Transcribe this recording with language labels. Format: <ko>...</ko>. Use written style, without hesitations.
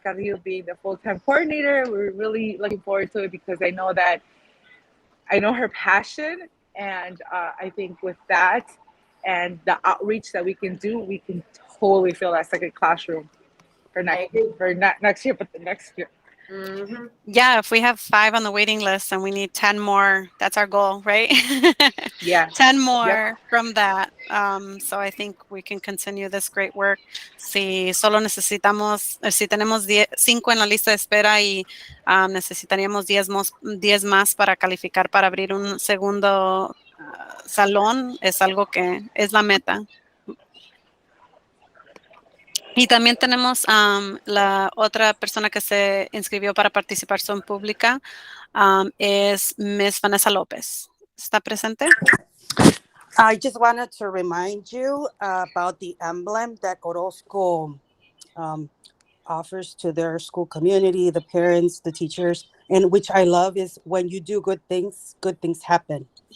<en>Carrillo being the full-time coordinator, we're really looking forward to it because I know her passion, and I think with that and the outreach that we can do, we can totally fill that second classroom for next year, but the next year. Mm-hmm. Yeah, if we have 5 on the waiting list and we need 10 more, that's our goal, right? Yeah. 10 more from that. So I think we can continue this great work.</en> <es>Si solo si tenemos 5 en la lista de espera y necesitaríamos 10 más para calificar para abrir un segundo salón, es algo que es la meta. Y también tenemos la otra persona que se inscribió para participación pública, es Ms. Vanessa López. ¿Está presente?</es> <en>I just wanted to remind you about the emblem that Orozco offers to their school community, the parents, the teachers, and which I love is when you do good things happen.</en>